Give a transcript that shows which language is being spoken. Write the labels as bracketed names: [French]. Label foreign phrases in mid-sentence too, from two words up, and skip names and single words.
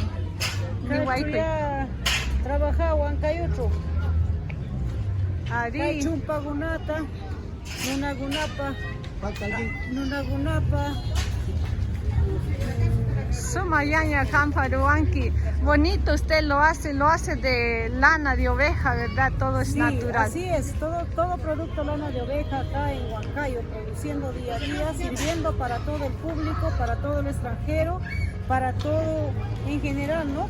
[Quechua] Niwaykuy. Trabaja Huancayocho. Ari. Kay chumpagunata, nunagunapa. Suma yaña campa ruwanki. [Spanish] Bonito usted lo hace de lana de oveja, ¿verdad? Todo es Sí, natural. así es, todo producto lana de oveja acá en Huancayo, produciendo día a día, sirviendo para todo el público, para todo el extranjero, para todo en general, ¿no?